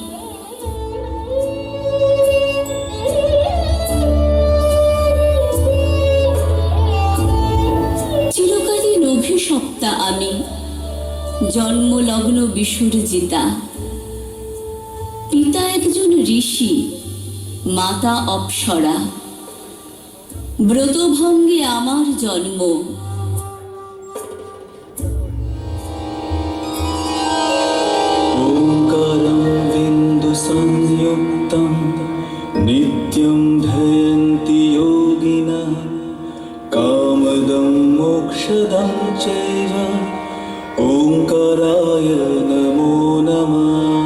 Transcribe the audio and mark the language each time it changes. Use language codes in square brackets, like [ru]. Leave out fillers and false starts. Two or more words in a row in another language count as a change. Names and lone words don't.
[bn] চিরকালীন অভিশপ্তা আমি জন্মলগ্ন বিসর্জিতা। পিতা একজন ঋষি, মাতা অপ্সরা। ব্রতভঙ্গে আমার জন্ম। [sa] ওঙ্কারং বিন্দু সংযুক্তং নিত্যং ধ্যায়ন্তি যোগিনঃ কামদং মোক্ষদং চৈব ওঙ্কারায় নমো নমঃ।